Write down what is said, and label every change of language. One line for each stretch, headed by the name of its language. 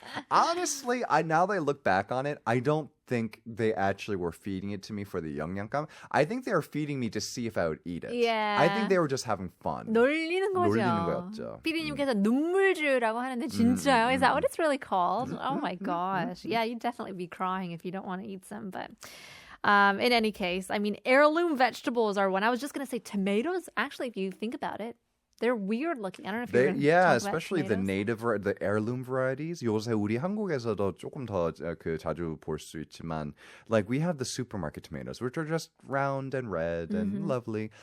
English: Honestly, now that I look back on it, I don't think they actually were feeding it to me for the 영양가. I think they were feeding me to see if I would eat it. Yeah. I think they were just having fun.
Korean: 놀리는 거죠. 놀리는 거였죠. 피디님께서 눈물주라고 하는데 진짜요?
English: Is that what it's really called? Oh my gosh. Yeah, you'd definitely be crying if you don't want to eat some. But in any case, I mean, heirloom vegetables are one. I was just going to say tomatoes. Actually, if you think about it, They're weird looking. I don't know if you're going to Yeah, talk especially about the tomatoes. the heirloom varieties.
Korean: 요새 우리 한국에서도 조금 더 그 자주 볼 수 있지만,
English: like we have the supermarket tomatoes, which are just round and red and lovely.